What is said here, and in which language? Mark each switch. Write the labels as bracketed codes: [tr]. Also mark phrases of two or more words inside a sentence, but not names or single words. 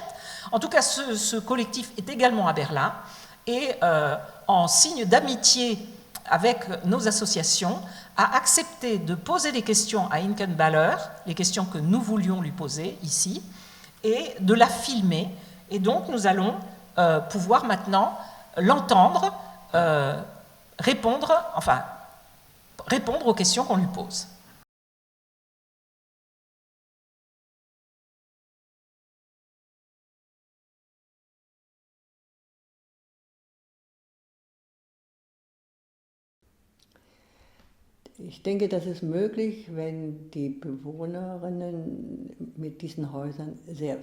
[fr] En tout cas, ce collectif est également à Berlin et en signe d'amitié avec nos associations, a accepté de poser des questions à Inken Baller, les questions que nous voulions lui poser ici, et de la filmer. Et donc, nous allons pouvoir maintenant l'entendre répondre aux questions qu'on lui pose. [de] Ich denke, das ist möglich, wenn die Bewohnerinnen mit diesen Häusern sehr